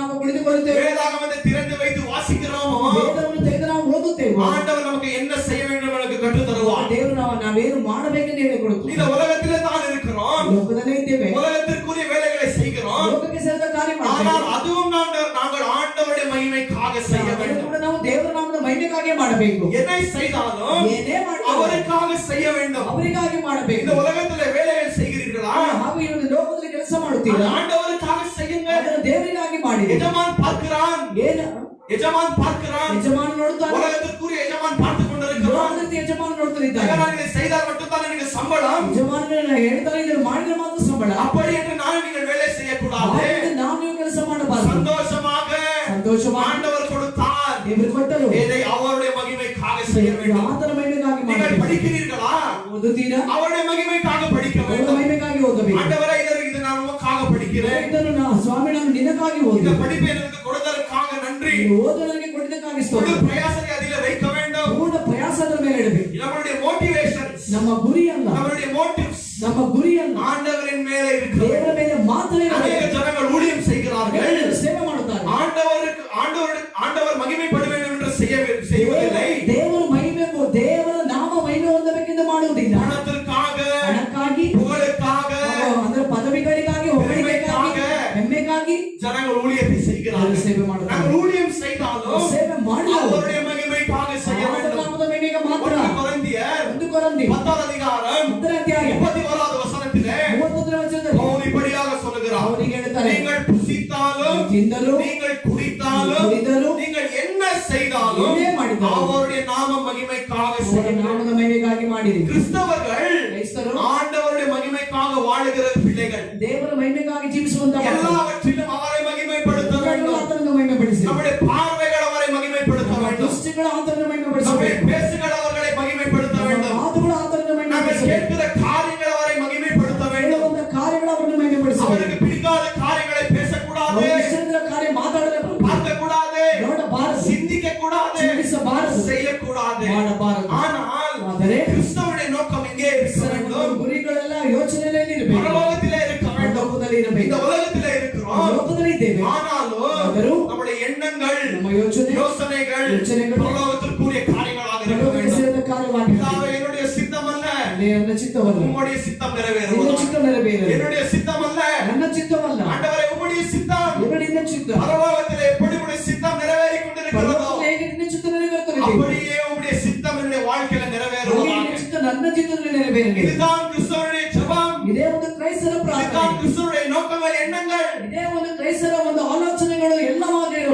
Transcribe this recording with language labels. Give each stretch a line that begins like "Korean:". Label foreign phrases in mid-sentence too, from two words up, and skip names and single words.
Kannada: ತಿಳಿದುಕೊಳ್ಳುತ್ತೇವೆ,
Tamil: வேதாகமத்தை திறந்து வைத்து வாசிக்கிறோமோ
Kannada: ವೇದವನ್ನು ತೆಗೆದು ನಾವು ಓದುತ್ತೇವೆ,
Tamil: ஆண்டவர் நமக்கு என்ன செய்ய வேண்டும் நமக்கு கற்றுத் தருவார்.
Kannada: ದೇವರು ನಾವೇನು ಮಾಡಬೇಕೆಂದು ಹೇಳಿಕೊಡುತ್ತೇವೆ.
Tamil: இந்த உலகத்திலே தான் இருக்கிறோம்,
Kannada: ಲೋಕದಲ್ಲೇ ಇದ್ದೇವೆ,
Tamil: உலகத்திற்குரிய வேலைகளை செய்கிறோம்.
Kannada: ಲೋಕಕ್ಕೆ ಸೇರಿದ ಕಾರ್ಯ
Tamil: ஆனால்
Kannada: ಮಾಡಬೇಕು,
Tamil: அதுவும் நாங்கள் ஆண்டவருடைய மகிமைக்காக செய்ய
Kannada: ಅದನ್ನು
Tamil: வேண்டும்.
Kannada: ಕೂಡ ನಾವು ದೇವರ ನಾಮದ ಮಹಿಮೆಗಾಗಿ ಮಾಡಬೇಕು.
Tamil: எதை செய்தாலும்
Kannada: ಏನೇ ಮಾಡಿದರೂ
Tamil: அவருக்காக செய்ய வேண்டும்.
Kannada: ಅವರಿಗಾಗಿ
Tamil: இந்த
Kannada: ಮಾಡಬೇಕು.
Tamil: உலகத்திலே வேலைகள் செய்கிறீர்களா?
Kannada: ಹಾಗೂ ಈ ಒಂದು ಲೋಕದಲ್ಲಿ ಕೆಲಸ ಮಾಡುತ್ತೀರಾ,
Tamil: ஆண்டவருக்காக செய்யுங்கள்.
Kannada: ಅದನ್ನು ದೇವರಿಗಾಗಿ ಮಾಡಿ.
Tamil: எஜமான் பார்க்கிறான்,
Kannada: ಏನು
Tamil: எஜமான் பார்க்கிறான்,
Kannada: ಯಜಮಾನ ನೋಡುತ್ತಾನೆ,
Tamil: உலகத்திற்குரிய எஜமான் பார்த்து கொண்டிருக்கிறான்.
Kannada: ಲೋಕದ ಯಜಮಾನ ನೋಡುತ್ತಿದ್ದಾನೆ.
Tamil: நான் இதை செய்தால் மட்டும்தான் எனக்கு சம்பளம்,
Kannada: ಯಜಮಾನನ ಹೇಳ್ತಾನೆ ಇದನ್ನು ಮಾಡಿದ್ರೆ ಮಾತ್ರ ಸಂಬಳ.
Tamil: அப்படி என்று நான் நீங்கள் வேலை செய்யக்கூடாது.
Kannada: ಹಾಗಾಗಿ ನಾವು ನೀವು ಕೆಲಸ ಮಾಡಬಾರದು.
Tamil: சந்தோஷமாக
Kannada: ಸಂತೋಷವಾಗಿ
Tamil: ஆண்டவர் கொடுத்தார்,
Kannada: ದೇವರು ಕೊಟ್ಟರು,
Tamil: இதை அவருடைய மகிமைக்காக செய்ய வேண்டும்.
Kannada: ಆತನ ಮಹಿಮೆಗಾಗಿ
Tamil: நீங்கள்
Kannada: ಮಾಡಬೇಕು.
Tamil: படிக்கிறீர்களா?
Kannada: ಓದುತ್ತೀರಾ?
Tamil: அவருடைய மகிமைக்காக படிக்க
Kannada: ಅವರ
Tamil: வேண்டும்.
Kannada: ಮಹಿಮೆಗಾಗಿ ಓದಬೇಕು.
Tamil: ஆண்டவரே இது நான் உமக்காக படிக்கிறேன்,
Kannada: ಇದನ್ನು ಸ್ವಾಮಿ ನಾನು ನಿನಗಾಗಿ
Tamil: இந்த
Kannada: ಓದಿ,
Tamil: படிப்பை எனக்கு கொடுத்ததற்காக நன்றி.
Kannada: ಓದಲಿಗೆ ಕೊಟ್ಟಿದ್ದಕ್ಕಾಗಿ
Tamil: முழு
Kannada: ಸ್ತೋತ್ರ.
Tamil: பிரயாசத்தை அதிலே வைக்க வேண்டும்.
Kannada: ಪೂರ್ಣ ಪ್ರಯಾಸದ ಮೇಲೆ ಇಡಬೇಕು.
Tamil: நம்மளுடைய மோட்டிவேஷன்ஸ்,
Kannada: ನಮ್ಮ ಗುರಿಯಲ್ಲ,
Tamil: நம்மளுடைய மோட்டிவ்ஸ்
Kannada: ನಮ್ಮ ಗುರಿಯಲ್ಲ
Tamil: ஆண்டவரின் மேலே இருக்கிறது.
Kannada: ದೇವರ ಮೇಲೆ ಮಾತ್ರ
Tamil: அநேக
Kannada: ಇರಬೇಕು.
Tamil: ஜனங்கள் ஊழியம் செய்கிறார்கள்,
Kannada: ದೇವರು ಸೇವೆ ಮಾಡುತ್ತಾರೆ,
Tamil: ஆண்டவர் மகிமைப்பட வேண்டும் என்று செய்வதில்லை.
Kannada: ದೇವರು ಮಹಿಮೆ, ದೇವರ ನಾಮ ಮಹಿಮೆ ಹೊಂದಬೇಕೆಂದು ಮಾಡುವುದಿಲ್ಲ.
Tamil: பணத்திற்காக,
Kannada: ಹಣಕ್ಕಾಗಿ,
Tamil: புகழுக்காக,
Kannada: ಅಂದ್ರೆ ಪದವಿಗಳಿಗಾಗಿ, ಹೊಗಳಿಕೆಗಾಗಿ, ಹೆಮ್ಮೆಗಾಗಿ
Tamil: ஜனங்கள் ஊழியத்தை செய்கிறார்கள்.
Kannada: ಸೇವೆ ಮಾಡುತ್ತಾರೆ.
Tamil: நாங்கள் ஊழியம் செய்தாலும்
Kannada: ಸೇವೆ ಮಾಡಿ
Tamil: அவருடைய மகிமைக்காக செய்ய வேண்டும்.
Kannada: ನಾಮದ ಮಹಿಮೆಗೆ ಮಾತ್ರ.
Tamil: 1 கொரிந்தியர்
Kannada: 1 ಕೊರಿಂಥಿ
Tamil: 10வது அதிகாரம்
Kannada: 10ನೇ ಅಧ್ಯಾಯ
Tamil: 31வது வசனத்திலே
Kannada: 31ನೇ ವಚನದಲ್ಲಿ
Tamil: பவுல் இப்படியாக சொல்லுகிறார்,
Kannada: ಅವರಿಗೆ ಹೇಳ್ತಾರೆ,
Tamil: நீங்கள் புசித்தாலும்,
Kannada: ತಿಂದರು,
Tamil: நீங்கள் குடித்தாலும்,
Kannada: ಕುಡಿದರು,
Tamil: நீங்கள் என்ன செய்தாலும்
Kannada: ಏನೇ ಮಾಡಿದರೂ
Tamil: அவருடைய நாம மகிமைக்காக
Kannada: ಅವರ
Tamil: செய்ய வேண்டும்.
Kannada: ನಾಮದ ಮಹಿಮೆಗಾಗಿ ಮಾಡಿರಿ.
Tamil: கிறிஸ்தவர்கள்
Kannada: ಕ್ರೈಸ್ತರು
Tamil: ஆண்டவருடைய மகிமைக்காக வாழுகிற பிள்ளைகள்,
Kannada: ದೇವರ ಮಹಿಮೆಗಾಗಿ ಜೀವಿಸುವಂತ ಮಕ್ಕಳು.
Tamil: எல்லாவற்றிலும் அவரை மகிமைப்படுத்த வேண்டும்.
Kannada: ಆತನನ್ನು ಮಹಿಮೆಪಡಿಸಿ,
Tamil: நம்முடைய பார்வைகள் அவரை மகிமைப்படுத்த வேண்டும்.
Kannada: ದೃಷ್ಟಿಗಳು ಆತನನ್ನು
Tamil: நம்முடைய
Kannada: ಮಹಿಮೆಪಡಿಸಬೇಕು,
Tamil: பேசுகள் அவர்களை மகிமைப்படுத்த வேண்டும்.
Kannada: ಮಾತುಗಳು ಆತನನ್ನು
Tamil: நாங்கள்
Kannada: ಮಹಿಮೆಪಡಿಸಬೇಕು,
Tamil: கேட்கிற காரியங்கள் அவரை மகிமைப்படுத்த வேண்டும்.
Kannada: ಹೇಳುವಂತ ಕಾರ್ಯಗಳು ಅವರನ್ನು ಮಹಿಮೆಪಡಿಸಬೇಕು.
Tamil: அவருக்கு பிடிக்காத காரியங்களை பேசக்கூடாது,
Kannada: ಅವರಿಗೆ ಇಷ್ಟವಿಲ್ಲದ ಕಾರ್ಯ ಮಾತಾಡಲೇಬಾರದು,
Tamil: பார்க்கக்கூடாது,
Kannada: ನೋಡಬಾರದು,
Tamil: சிந்திக்க கூடாது,
Kannada: ಚಿಂತಿಸಬಾರದು,
Tamil: செய்யக்கூடாது.
Kannada: ಮಾಡಬಾರದು.
Tamil: ஆனால்
Kannada: ಆದರೆ
Tamil: கிறிஸ்தவனுடைய நோக்கம் எங்கே இருக்க வேண்டும்?
Kannada: ಗುರಿಗಳೆಲ್ಲ ಯೋಚನೆಯಲ್ಲಿ ಇರಬೇಕು,
Tamil: பரலோகத்திலே இருக்க வேண்டும்.
Kannada: ಲೋಕದಲ್ಲಿ
Tamil: இந்த
Kannada: ಇರಬೇಕು.
Tamil: உலகத்திலே இருக்கிறோம்,
Kannada: ಲೋಕದಲ್ಲಿ ಇದ್ದೇವೆ,
Tamil: ஆனாலும்
Kannada: ಆದರೂ
Tamil: நம்முடைய எண்ணங்கள்,
Kannada: ನಮ್ಮ ಯೋಚನೆಗಳು
Tamil: பரலோகத்திற்குரிய காரியங்களாக இருக்க
Kannada: ಲೋಕಕ್ಕೆ
Tamil: வேண்டும்.
Kannada: ಸೇರಿದ ಕಾರ್ಯವಾಗಿ
Tamil: பிதாவே, என்னுடைய சித்தம் அல்ல,
Kannada: ನನ್ನ ಚಿತ್ತವಲ್ಲ,
Tamil: உம்முடைய சித்தம்
Kannada: ನಿನ್ನ
Tamil: நிறைவேறுவதாக.
Kannada: ಚಿತ್ತ ನೆರವೇರಲಿ.
Tamil: என்னுடைய சித்தம் அல்ல,
Kannada: ನನ್ನ ಚಿತ್ತವಲ್ಲ,
Tamil: ஆண்டவரே உம்முடைய சித்தம்
Kannada: ಇವರು ನಿನ್ನ ಚಿತ್ತ.
Tamil: பரலோகத்திலே எப்படி உம்முடைய சித்தம் நிறைவேறிக் கொண்டிருக்கிறதோ
Kannada: ಪರಲೋಕದಲ್ಲಿ ಹೇಗೆ ನಿನ್ನ ಚಿತ್ತ ನೆರವೇರುತ್ತದೆ,
Tamil: அப்படியே உம்முடைய சித்தம் என்னுடைய வாழ்க்கையில
Kannada: ಹಾಗೆ
Tamil: நிறைவேறுவதாக.
Kannada: ನಿನ್ನ ಚಿತ್ತ ನನ್ನ ಚಿತ್ತದಲ್ಲಿ ನೆರವೇರಲಿ.
Tamil: இதுதான் கிறிஸ்தவனுடைய ஜெபம்,
Kannada: ಇದೇ ಒಂದು ಕ್ರೈಸ್ತರ
Tamil: இதுதான்
Kannada: ಪ್ರಾರ್ಥನೆ,
Tamil: கிறிஸ்தவனுடைய நோக்கங்கள், எண்ணங்கள்.
Kannada: ಇದೇ ಒಂದು ಕ್ರೈಸ್ತರ ಒಂದು ಆಲೋಚನೆಗಳು ಎಲ್ಲವಾಗಿ ಇರಬೇಕು.